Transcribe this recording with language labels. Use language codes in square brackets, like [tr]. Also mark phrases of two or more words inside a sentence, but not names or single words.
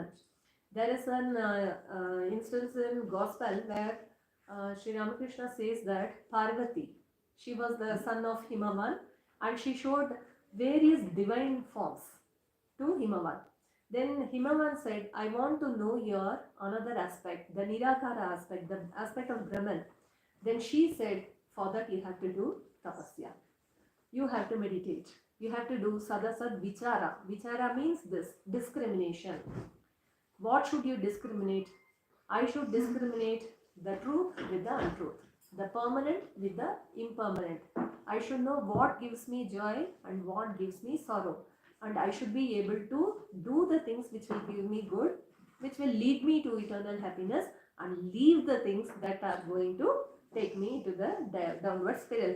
[en] There is an instance in Gospel where Sri Ramakrishna says that Parvati, she was the son of Himavan, and she showed various divine forms to Himavan. Then Himavan said, I want to know your another aspect, the Nirakara aspect, the aspect of Brahman. Then she said, for that you have to do tapasya. You have to meditate. You have to do [sa] sadasad vichara. [en] Vichara means this, discrimination. What should you discriminate? I should discriminate the truth with the untruth, the permanent with the impermanent. I should know what gives me joy and what gives me sorrow. And I should be able to do the things which will give me good, which will lead me to eternal happiness, and leave the things that are going to take me to the downward spiral.